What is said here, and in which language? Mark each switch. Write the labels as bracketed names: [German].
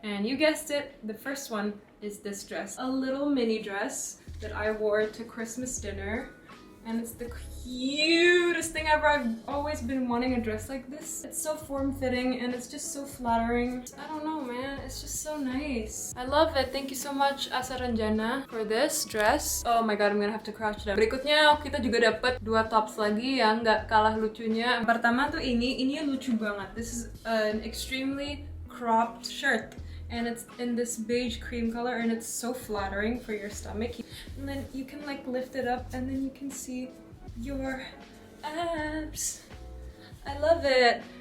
[English] And you guessed it, the first one is this dress. A little mini dress that I wore to Christmas dinner. And it's the cutest thing ever. I've always been wanting a dress like this. It's so form-fitting and it's just so flattering. I don't know, man. It's just so nice. I love it. Thank you so much, Asa Renjana, for this dress. Oh my god, I'm gonna have to crouch down. [Indonesian] Berikutnya kita juga dapat 2 tops lagi yang nggak kalah lucunya. Pertama tuh ini lucu banget. [English] This is an extremely cropped shirt. And it's in this beige cream color and it's so flattering for your stomach. And then you can like lift it up and then you can see your abs. I love it.